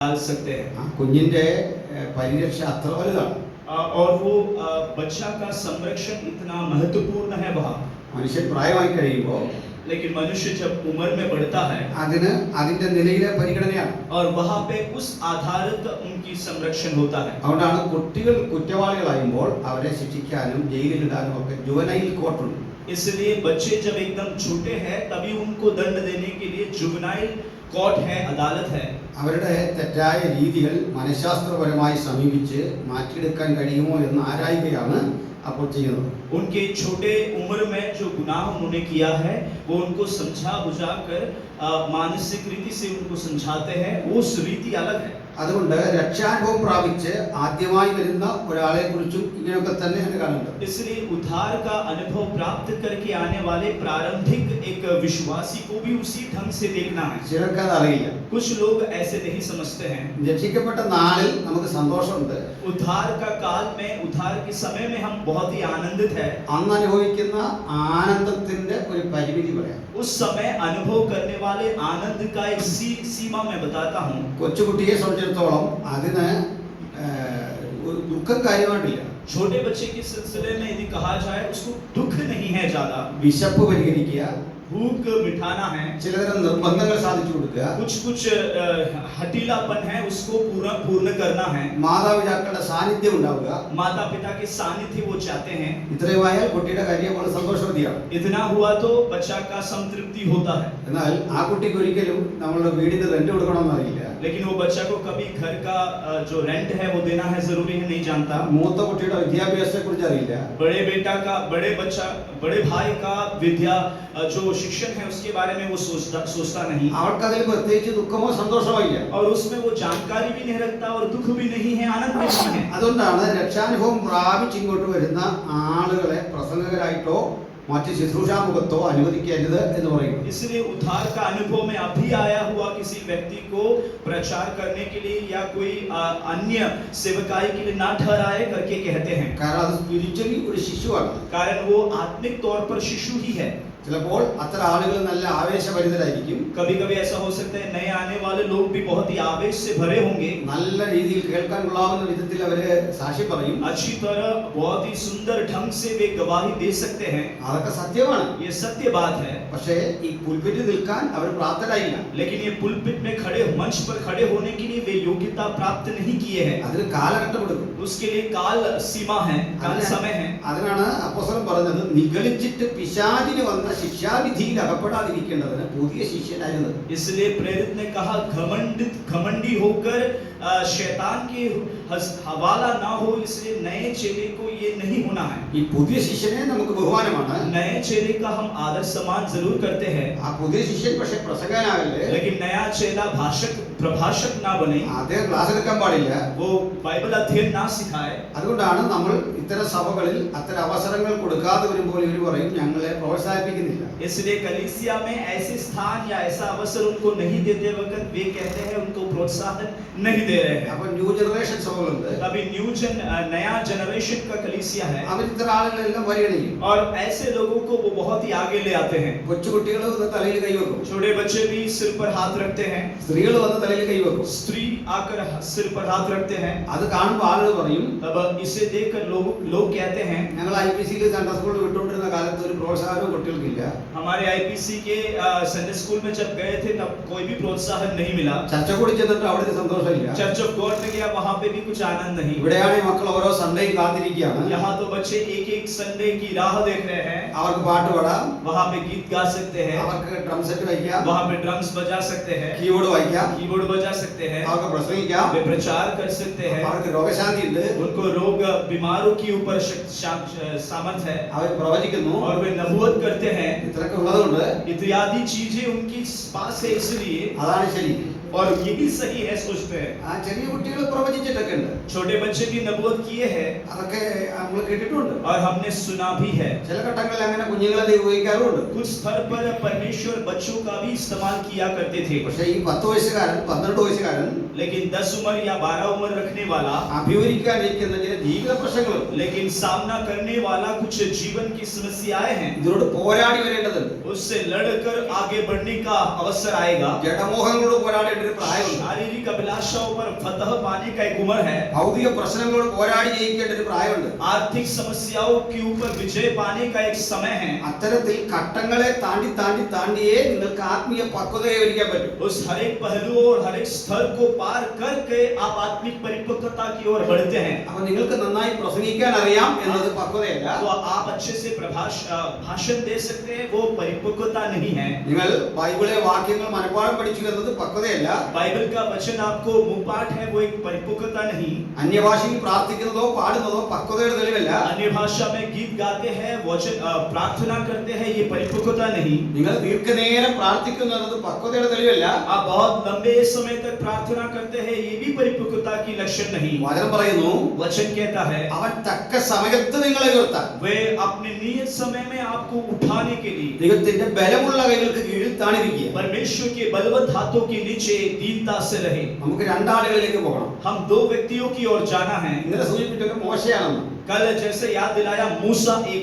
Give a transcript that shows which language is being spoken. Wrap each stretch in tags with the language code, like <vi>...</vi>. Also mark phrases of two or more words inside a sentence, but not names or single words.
<hi>डाल सकते हैं</hi> <ml>കുഞ്ഞിന്റെ പരിരക്ഷ അത്ര വലുതാണ്.</ml> <hi>और वो बच्चा का संरक्षण इतना महत्वपूर्ण है वहाँ.</hi> <ml>മനുഷ്യൻ പ്രായമായി കഴിയുമ്പോൾ</ml> <hi>लेकिन मनुष्य जब उम्र में बढ़ता है</hi> <ml>അതിന് അതിന്റെ നിലയിലെ പരിഗണനയാണ്.</ml> <hi>और वहाँ पे उस आधारित उनकी संरक्षण होता है.</hi> <ml>അതുകൊണ്ടാണ് കുട്ടികൾ കുറ്റവാളികളാകുമ്പോൾ അവരെ ശിക്ഷിക്കാനും ജയിലിലിടാനും ഒക്കെ ജുവനൈൽ കോർട്ടുണ്ട്.</ml> <hi>इसलिए बच्चे जब एकदम छोटे हैं तभी उनको दंड देने के लिए जुवेनाइल कोर्ट है, अदालत है.</hi> <ml>അവരുടെ തെറ്റായ രീതികൾ മനഃശാസ്ത്രപരമായി സമീപിച്ച് മാറ്റിയെടുക്കാൻ കഴിയുമോ എന്ന് ആരായുകയാണ് അപ്പോൾ ചെയ്യുന്നത്.</ml> <hi>उनके छोटे उम्र में जो गुनाह उन्होंने किया है वो उनको समझा बुझा कर मानसिक रीति से उनको समझाते हैं. वो रीति अलग है.</hi> <ml>അതുകൊണ്ട് രക്ഷാനുഭവം പ്രാപിച്ച് ആദ്യമായി വരുന്ന ഒരാളെ കുറിച്ചും ഇങ്ങനെയൊക്കെ തന്നെയാണ് കാണേണ്ടത്.</ml> <hi>इसलिए उद्धार का अनुभव प्राप्त करके आने वाले प्रारंभिक एक विश्वासी को भी उसी ढंग से देखना है.</hi> <ml>ചിലർക്ക് അത് അറിയില്ല.</ml> <hi>कुछ लोग ऐसे नहीं समझते हैं.</hi> <ml>രക്ഷിക്കപ്പെട്ട നാളിൽ നമുക്ക് സന്തോഷമുണ്ട്.</ml> <hi>उद्धार का काल में, उद्धार के समय में हम बहुत ही आनंदित है.</hi> <ml>അന്ന് അനുഭവിക്കുന്ന ആനന്ദത്തിന്റെ ഒരു പരിമിതി പറയാം.</ml> <hi>उस समय अनुभव करने वाले आनंद का एक सीमा मैं बताता हूँ.</hi> <ml>കൊച്ചുകുട്ടിയെ സംബന്ധിച്ചിടത്തോളം അതിന് ദുഃഖം കാര്യമായിട്ടില്ല.</ml> <hi>छोटे बच्चे के सिलसिले में यदि कहा जाए उसको दुख नहीं है ज्यादा.</hi> <ml>വിശപ്പ് പരിഹരിക്കുക,</ml> <hi>भूख मिटाना है,</hi> <ml>ചിലതരം നിർബന്ധങ്ങൾ സാധിച്ചു കൊടുക്കുക,</ml> <hi>कुछ हठीलापन है उसको पूर्ण करना है,</hi> <ml>മാതാപിതാക്കളുടെ സാന്നിധ്യം ഉണ്ടാവുക.</ml> <hi>माता पिता के सानिध्य वो चाहते हैं.</hi> <ml>ഇത്രയുമായാൽ കുട്ടിയുടെ കാര്യം വളരെ സന്തോഷവതിയാണ്.</ml> <hi>इतना हुआ तो बच्चा का संतृप्ति होता है.</hi> <ml>എന്നാൽ ആ കുട്ടിക്ക് ഒരിക്കലും നമ്മളുടെ വീടിന് റെന്റ് കൊടുക്കണമെന്ന് അറിയില്ല.</ml> <hi>लेकिन वो बच्चा को कभी घर का जो रेंट है वो देना है जरूरी है नहीं जानता.</hi> <ml>മൂത്ത കുട്ടിയുടെ വിദ്യാഭ്യാസത്തെ കുറിച്ച് അറിയില്ല.</ml> <hi>बड़े भाई का विद्या जो शिक्षण है उसके बारे में वो सोचता नहीं.</hi> <ml>അവർക്കതിൽ പ്രത്യേകിച്ച് ദുഃഖമോ സന്തോഷമോ ഇല്ല.</ml> <hi>और उसमें वो जानकारी भी नहीं रखता और दुख भी नहीं है, आनंद भी नहीं है.</hi> <ml>അതുകൊണ്ടാണ് രക്ഷാനുഭവം പ്രാപിച്ച് ഇങ്ങോട്ട് വരുന്ന ആളുകളെ പ്രസംഗകരായിട്ടോ മറ്റ് ശുശ്രൂഷാമുഖത്തോ അനുവദിക്കരുത് എന്ന് പറയുന്നു.</ml> <hi>इसलिए उद्धार का अनुभव में अभी आया हुआ किसी व्यक्ति को प्रचार करने के लिए या कोई अन्य सेवकाई के लिए ना ठहराए करके कहते हैं.</hi> <ml>കാരണം അത് സ്പിരിച്വലി ഒരു ശിശുവാണ്.</ml> <hi>कारण वो आत्मिक तौर पर शिशु ही है.</hi> <ml>ചിലപ്പോൾ അത്ര ആളുകൾ നല്ല ആവേശഭരിതരായിരിക്കും.</ml> <hi>कभी-कभी ऐसा हो सकता है नए आने वाले लोग भी बहुत ही आवेश से भरे होंगे.</hi> <ml>നല്ല രീതിയിൽ കേൾക്കാൻ കൊള്ളാവുന്ന വിധത്തിൽ അവര് സാക്ഷി പറയും.</ml> <hi>अच्छी तरह बहुत ही सुंदर ढंग से वे गवाही दे सकते हैं.</hi> <ml>അതൊക്കെ സത്യമാണ്.</ml> <hi>ये सत्य बात है.</hi> <ml>പക്ഷേ ഈ പുൽപിറ്റിൽ നിൽക്കാൻ അവർ പ്രാപ്തരായില്ല.</ml> <hi>लेकिन ये पुलपिट में खड़े, मंच पर खड़े होने के लिए वे योग्यता प्राप्त नहीं किए हैं.</hi> <ml>അതിന് കാലഘട്ടം എടുക്കും.</ml> <hi>उसके लिए काल सीमा है, काल समय है.</hi> <ml>അതിനാണ് അപ്പോസ്തലൻ പറഞ്ഞത് നിഗളിച്ചിട്ട് പിശാചിന് വന്ന ശിക്ഷാവിധിയിൽ അകപ്പെടാതിരിക്കേണ്ടതിന് പുതിയ ശിഷ്യനായിരുന്നു.</ml> <hi>इसलिए प्रेरित ने कहा घमंडी होकर शैतान के हवाला ना हो, इसलिए नए चेले को ये नहीं होना है.</hi> <ml>ഈ പുതിയ ശിഷ്യനെ നമുക്ക് ബഹുമാനമാണ്.</ml> <hi>नए चेले का हम आदर सम्मान जरूर करते हैं.</hi> <ml>ആ പുതിയ ശിഷ്യൻ പക്ഷേ പ്രസംഗനാകല്ലേ.</ml> <hi>लेकिन नया चेला प्रभाषक ना बने.</hi> <ml>അദ്ദേഹം ക്ലാസ് എടുക്കാൻ പാടില്ല.</ml> <hi>वो बाइबल अध्ययन ना सिखाए.</hi> <ml>അതുകൊണ്ടാണ് നമ്മൾ ഇത്തരം സഭകളിൽ അത്തരം അവസരങ്ങൾ കൊടുക്കാതെ വരുമ്പോൾ ഇവർ പറയും ഞങ്ങളെ പ്രോത്സാഹിപ്പിക്കുന്നില്ല.</ml> <hi>इसलिए कलीसिया में ऐसे स्थान या ऐसा अवसर उनको नहीं देते वक्त वे कहते हैं उनको प्रोत्साहन नहीं दे रहे हैं.</hi> <ml>അപ്പോൾ</ml> <en>new generation</en> <ml>സഭകളുണ്ട്.</ml> <hi>अभी नया जनरेशन का कलीसिया है.</hi> <ml>അവർ ഇത്തരം ആളുകളെല്ലാം പരിഗണിക്കും.</ml> <hi>और ऐसे लोगों को वो बहुत ही आगे ले आते हैं.</hi> <ml>കൊച്ചുകുട്ടികൾ വന്ന് തലയിൽ കൈവെക്കും.</ml> <hi>छोटे बच्चे भी सिर पर हाथ रखते हैं.</hi> <ml>സ്ത്രീകൾ വന്ന് തലയിൽ കൈവെക്കും.</ml> <hi>स्त्री आकर सिर पर हाथ रखते हैं.</hi> <ml>അത് കാണുമ്പോൾ ആളുകൾ പറയും</ml> <hi>अब इसे देखकर लोग कहते हैं</hi> <ml>ഞങ്ങൾ ഐപിസിയിൽ</ml> <en>Sunday school</en> <ml>വിട്ടുകൊണ്ടിരുന്ന കാലത്ത് ഒരു പ്രോത്സാഹനവും കുട്ടികൾക്കില്ല.</ml> <hi>हमारे आईपीसी के</hi> <en>Sunday school</en> <hi>में जब गए थे तब कोई भी प्रोत्साहन नहीं मिला.</hi> <ml>ചർച്ച കൂടി ചെന്നിട്ട് അവിടെ സന്തോഷമില്ല.</ml> <hi>चर्च ऑफ गॉड में गया, वहां पे भी कुछ आनंद नहीं.</hi> <ml>ഇവിടെയാണ് ഈ മക്കൾ ഓരോ സൺഡേയും കാത്തിരിക്കുകയാണ്.</ml> <hi>यहाँ तो बच्चे एक संडे की राह देख रहे हैं.</hi> <ml>അവർക്ക് പാട്ട് പാടാം,</ml> <hi>वहां पे गीत गा सकते हैं,</hi> <ml>അവർക്ക്</ml> <en>drum set</en> <ml>വായിക്കാം,</ml> <hi>वहां पे ड्रम्स बजा सकते हैं,</hi> <ml>കീബോർഡ് വായിക്കാം,</ml> <hi>कीबोर्ड बजा सकते हैं,</hi> <ml>അവർക്ക് പ്രസംഗിക്കാം,</ml> <hi>वे प्रचार कर सकते हैं.</hi> <ml>അവർക്ക് രോഗശാന്തി ഉണ്ട്,</ml> <hi>उनको रोग बीमारों के ऊपर सामर्थ है</hi> <ml>അവർ പ്രവചിക്കുന്നു.</ml> <hi>और वे नबूवत करते हैं.</hi> <ml>ഇത്രയൊക്കെ ഉള്ളതുകൊണ്ട്</ml> <hi>इत्यादि चीजें उनकी पास है. इसलिए</hi> <ml>അതാണ് ശരി.</ml> <hi>और यही सही है सोचते हैं.</hi> <ml>ആ ചെറിയ കുട്ടികൾ പ്രവചിച്ചിട്ടൊക്കെ ഉണ്ട്.</ml> <hi>छोटे बच्चे भी नबूवत किए हैं</hi> <ml>അതൊക്കെ നമ്മൾ കേട്ടിട്ടുണ്ട്.</ml> <hi>और हमने सुना भी है.</hi> <ml>ചില ഘട്ടങ്ങളിൽ അങ്ങനെ കുഞ്ഞുങ്ങളെ ഉപയോഗിക്കാറുണ്ട്.</ml> <hi>कुछ स्तर पर परमेश्वर बच्चों का भी इस्तेमाल किया करते थे.</hi> <ml>പക്ഷേ ഈ 10 വയസ്സുകാരൻ 12 വയസ്സുകാരൻ</ml> <hi>लेकिन 10 उम्र या 12 उम्र रखने वाला,</hi> <ml>അഭിമുഖീകരിക്കാനിരിക്കുന്ന ചില ജീവിത പ്രശ്നങ്ങളും</ml> <hi>लेकिन सामना करने वाला कुछ जीवन की समस्याएं हैं.</hi> <ml>ഇതിനോട് പോരാടി വരേണ്ടതുണ്ട്.</ml> <hi>उससे लड़कर आगे बढ़ने का अवसर आएगा.</hi> <ml>ജഡമോഹങ്ങളോട് പോരാടേണ്ടതുണ്ട്. ഒരു പ്രായമുണ്ട്.</ml> <hi>शारीरिक अभिलाषाओं पर फतह पाने का एक उम्र है.</hi> <ml>ഭൗതിക പ്രശ്നങ്ങളോട് പോരാടി ജയിക്കേണ്ട ഒരു പ്രായമുണ്ട്.</ml> <hi>आर्थिक समस्याओं के ऊपर विजय पाने का एक समय है.</hi> <ml>അത്തരത്തിൽ ഘട്ടങ്ങളെ താണ്ടിയേ നിങ്ങൾക്ക് ആത്മീയ പക്വത കൈവരിക്കാൻ പറ്റും.</ml> <hi>उस हर एक पहलू और हर एक स्तर को पार करके आप आत्मिक परिपक्वता की ओर बढ़ते हैं.</hi> <ml>അപ്പോൾ നിങ്ങൾക്ക് നന്നായി പ്രസംഗിക്കാൻ അറിയാം എന്നത് പക്വതയല്ല.</ml> <hi>तो आप अच्छे से भाषण दे सकते हैं, वो परिपक्वता नहीं है.</hi> <ml>നിങ്ങൾ ബൈബിളിലെ വാക്യങ്ങൾ മനഃപാഠം പഠിച്ചു എന്നത് പക്വതയല്ല.</ml> <hi>बाइबल का वचन आपको मुंहपाठ है, वो एक परिपक्वता नहीं.</hi> <ml>അന്യഭാഷയിൽ പ്രാർത്ഥിക്കുന്നതോ പാടുന്നതോ പക്വതയുടെ തെളിവല്ല.</ml> <hi>अन्य भाषा में गीत गाते हैं, वचन प्रार्थना करते हैं, ये परिपक्वता नहीं.</hi> <ml>നിങ്ങൾ ദീർഘനേരം പ്രാർത്ഥിക്കുന്നു എന്നത് പക്വതയുടെ തെളിവല്ല.</ml> <hi>आप बहुत लंबे समय तक प्रार्थना करते हैं, ये भी परिपक्वता की लक्षण नहीं.</hi> <ml>വചനം പറയുന്നു,</ml> <hi>वचन कहता है</hi> <ml>അവൻ തക്ക സമയത്ത് നിങ്ങളെ ഉയർത്താൻ,</ml> <hi>वे अपने नियत समय में आपको उठाने के लिए</hi> <ml>ദൈവത്തിന്റെ ബലമുള്ള കൈകൾക്ക് കീഴിൽ താണിരിക്കുക.</ml> <hi>परमेश्वर के बलवंत हाथों के नीचे दीनता से रहे.</hi> <ml>നമുക്ക് രണ്ടാളുകളിലേക്ക് പോകണം.</ml> <hi>हम दो व्यक्तियों की ओर जाना है.</hi> <ml>ഇന്നലെ സൂചിപ്പിച്ചത് മോശയാണെന്ന്.</ml> <hi>कल जैसे याद दिलाया मूसा एक,</hi>